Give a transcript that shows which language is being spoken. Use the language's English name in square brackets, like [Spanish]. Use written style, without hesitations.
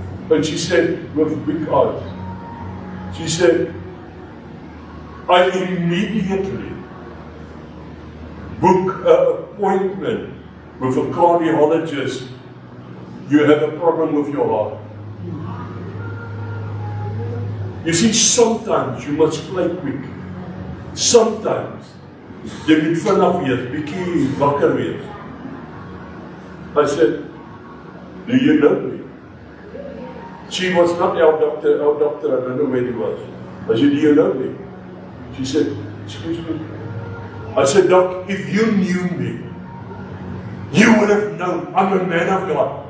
[English] And she said, with big eyes, she said, I immediately book an appointment with a cardiologist. You have a problem with your heart. You see, sometimes you must play quick. Sometimes [Afrikaans] jy moet vanaf wees, bietjie wakker wees. [English] I said, do you know me? She was not our doctor, I don't know where he was. I said, do you know me? She said, excuse me. I said, Doc, if you knew me, you would have known I'm a man of God.